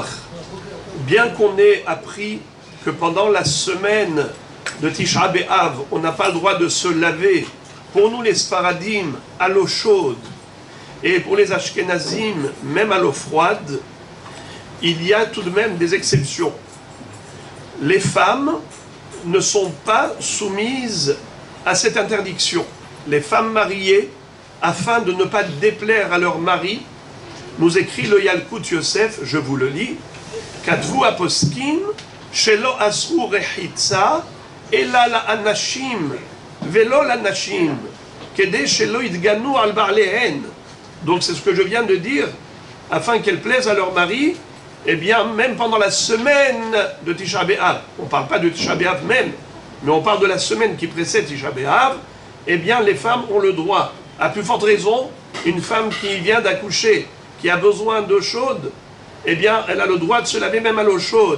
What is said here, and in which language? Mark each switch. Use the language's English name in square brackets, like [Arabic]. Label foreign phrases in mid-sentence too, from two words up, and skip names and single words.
[French] Bien qu'on ait appris que pendant la semaine de Tisha B'Av, on n'a pas le droit de se laver, pour nous les Sfaradim, à l'eau chaude, et pour les Ashkenazim, même à l'eau froide, il y a tout de même des exceptions. Les femmes ne sont pas soumises à cette interdiction. Les femmes mariées, afin de ne pas déplaire à leur mari, nous écrit le Yalkut Yosef, je vous le lis, [Hebrew] כתבו הפוסקים שלא אסרו רחיצה אלא לאנשים ולא לנשים כדי שלא יתגנו על בעליהן. [French] Donc c'est ce que je viens de dire, afin qu'elles plaisent à leur mari, eh bien même pendant la semaine de Tisha B'Av, on ne parle pas de Tisha B'Av même, mais on parle de la semaine qui précède Tisha B'Av, eh bien les femmes ont le droit, à plus forte raison, une femme qui vient d'accoucher, qui a besoin d'eau chaude, eh bien, elle a le droit de se laver même à l'eau chaude.